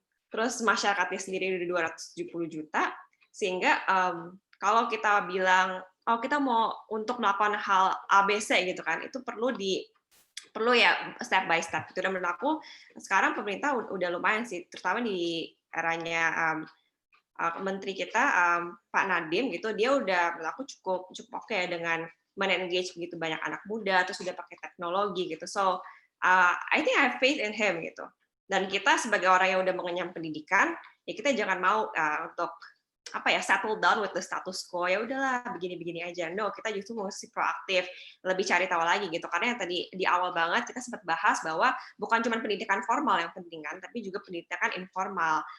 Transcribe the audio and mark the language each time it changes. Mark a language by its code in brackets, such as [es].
[id] Terus masyarakatnya sendiri udah 270 juta, sehingga kalau kita bilang, oh kita mau untuk melakukan hal ABC gitu kan, itu perlu ya [en] step by step. [id] Itu dan menurut aku sekarang pemerintah udah lumayan sih, terutama di eranya menteri kita Pak Nadiem gitu, dia udah menurut aku cukup oke ya dengan men-engage begitu banyak anak muda, terus udah pakai teknologi gitu. [en] So I think I have faith in him [id] gitu. Dan kita sebagai orang yang udah mengenyam pendidikan, ya kita jangan mau untuk [en] settle down with the status quo. [id] Ya udahlah begini-begini aja. No, kita justru mesti proaktif, lebih cari tahu lagi gitu. Karena yang tadi di awal banget kita sempat bahas bahwa bukan cuma pendidikan formal yang penting kan, tapi juga pendidikan informal.